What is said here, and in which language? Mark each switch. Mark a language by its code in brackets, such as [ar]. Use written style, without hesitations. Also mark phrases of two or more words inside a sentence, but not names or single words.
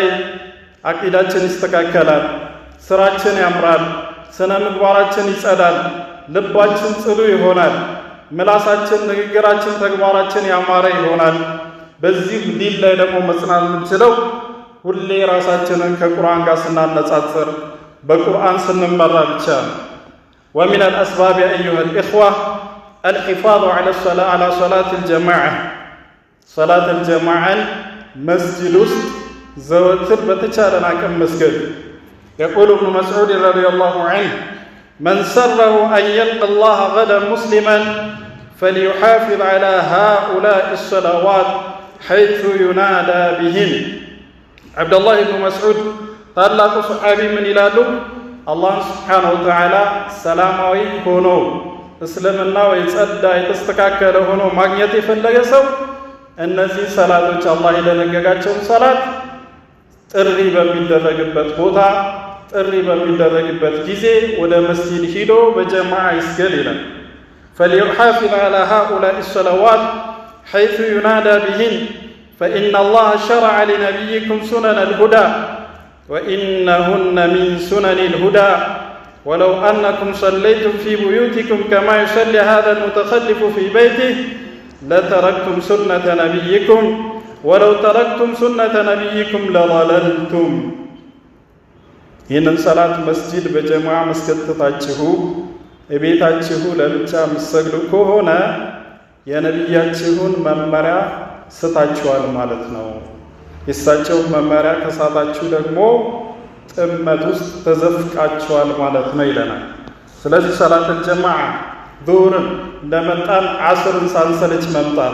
[am] አቂዳችን ይስተካከላል፣ ስራችን ያምራል፣ ስነ ምግባራችን ይጸዳል፣ ልባችን ጽዱ ይሆናል፣ ምላሳችን፣ ንግግራችን፣ ተግባራችን ያማረ ይሆናል። በዚህ ዲን ላይ ደግሞ መጽናት የምንችለው ሁሌ ራሳችንን ከቁርአን ጋር ስናነጻጽር በቁርአን ስንመራ ብቻ ነው። [ar] ومن الأسباب أيها الإخوة الحفاظ على صلاة الجماعة صلاة الجماعة مسجد زوتر بتشارنا كم مسجد. يقول ابن مسعود رضي الله عنه من سره أن يلقى الله غدا مسلما فليحافظ على هؤلاء الصلوات حيث ينادى بهن عبد الله بن مسعود [am] ታላቁ ሰሐቢ ምን ይላሉ? አላህ [ar] سبحانه وتعالى [am] ሰላማዊ ሆኖ እስልምናው የጸዳ የተስተካከለ ሆኖ ማግኘት የፈለገ ሰው እነዚህ ሰላቶች አላህ የደነገጋቸውን ሰላት ጥሪ በሚደረግበት ቦታ ጥሪ በሚደረግበት ጊዜ ወደ መስጂድ ሂዶ በጀማዓ ይስገድ ይላል። [ar] فليحافظ على هؤلاء الصلوات حيث ينادى بهن فإن الله شرع لنبيكم سنن الهدى وإنهن من سنن الهدى ولو أنكم صليتم في بيوتكم كما يصلي هذا المتخلف في بيته لتركتم سنة نبيكم ولو تركتم سنة نبيكم لضللتم [am] ይህንን ሰላት መስጂድ በጀማዓ መስገድታችሁ እቤታችሁ ለብቻ የምትሰግዱ ከሆነ የነቢያችሁን መመሪያ ስታችኋል ማለት ነው። የእሳቸውን መመሪያ ከሳታችሁ ደግሞ ጥመት ውስጥ ተዘፍቃችኋል ማለት ነው ይለናል። ስለዚህ [ar] صلاة الجماعة [am] ዙሁርን እንደመጣን ዓስርን ሳንሰለች መምጣት፣